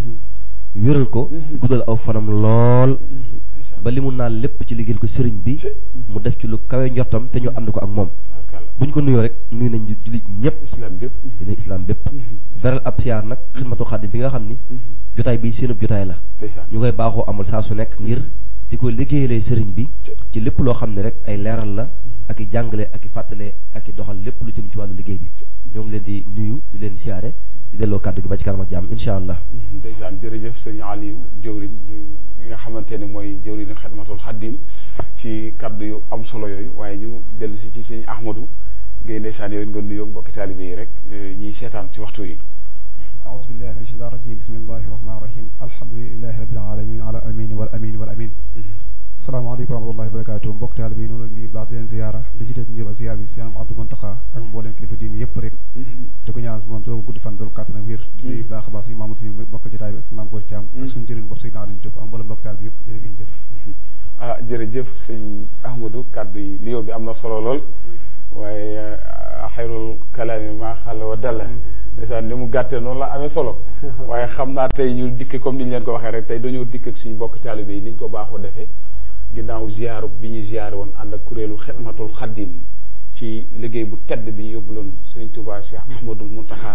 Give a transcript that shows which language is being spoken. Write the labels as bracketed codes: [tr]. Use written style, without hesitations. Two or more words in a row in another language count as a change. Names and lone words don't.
[wo] wéral ko guddal aw fanam lool ba li mu naan lépp ci liggéeyal ko sëriñ bi mu def ci lu kawe njortam te ñu ànd ko ak moom buñ ko nuyoo rek nuyu nañ jullit ñëpp dinañ islam bépp beral ab siyaar nag Xidmatul Xaadim bi nga xam ni jotaay bi seenub jotaay la ñu koy baaxoo amal saa su nekk ngir di ko liggéeyalee sëriñ bi ci lépp loo xam ne rek ay leeral la ak i jàngale ak i fàttale ak i doxal lépp lu jëm ci wàllu liggéey bi ñoo ngi leen di nuyu di leen siyaare di delloo kàddu gi ba ci kanam ak jàmm [ar] إن شاء الله. [wo] ndeysaan jërëjëf sëñ Aliou jëwriñ yi nga xamante ne mooy jëwriñu Xidmatul Xaadim ci kàddu yu am solo yooyu waaye ñu dellu si ci sëñ Ahmadou Guèye ndeysaan yow nga nuyoo mbokki taalibe yi rek ñiy seetaan ci waxtu yi. [ar] أعوذ بالله من الشيطان الرجيم بسم الله الرحمن الرحيم الحمد لله رب العالمين على الأمين والأمين والأمين السلام عليكم ورحمة الله وبركاته [wo] mbokk taalibe yi noonu la ñuy baax di leen ziyaara di jiite ñëw ak ziyaar bi Cheikh Abdou Mountakha ak mboolem kilifa diine yëpp rek di ko ñaan moom doo gudd fan doolu kàttan ak wér di nuyu baax a baax suñu Mamadou si mbokk jotaay bi ak si Maam Góor Thiam ak suñu jëriñ bopp Seydina Aliou Diop ak mboolem mbokk taalibe yëpp jërë ngeen jëf jërëjëf sëñ Ahmadou kàddu yi nuyoo bi am na solo lool waaye [ar] خير الكلام ما قل ودل [wo] ndeysaan ni mu gàttee noonu la amee solo waaye xam naa tey ñu dikk comme ni ñu leen ko waxee rek tey dañoo dikk ak suñu mbokk taalibe yi ni ñu ko baaxoo defee ginnaaw ziyaaru bi ñuy ziyaare woon ànd ak kuréelu Xidmatul Xaadim ci liggéey bu tedd bi ñu yóbbuloon Sëriñ Tuubaa Cheikh Ahmadul Mountakha